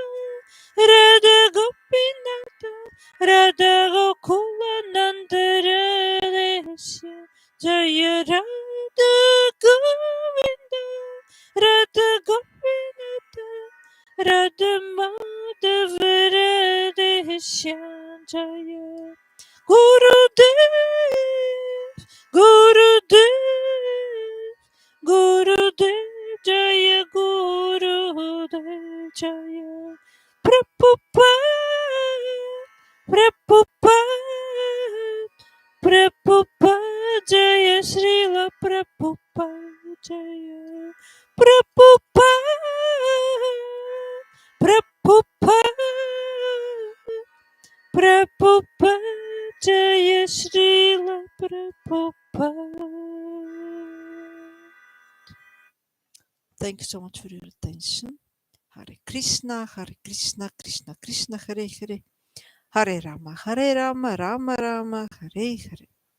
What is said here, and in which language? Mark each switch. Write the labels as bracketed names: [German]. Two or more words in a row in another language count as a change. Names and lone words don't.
[Sanskrit] Radha Gopinata Radha Gokula Nanda-nandanaastakam Jaya Radha Govinda Radha Gopinata Radha Madhava Radha Shyam Jaya Gurudev Gurudev Gurudev Jaya Gurudev Jaya Prabhupāda Prabhupāda Prabhupāda Jaya Śrīla Prabhupāda Jaya Prabhupāda Prabhupāda Prabhupāda Jaya Śrīla Prabhupāda. [English] Thank you so much for your attention. [Sanskrit] Hare Krishna, Krishna Krishna, Hare Hare. Hare Rama, Rama Rama, Hare Hare.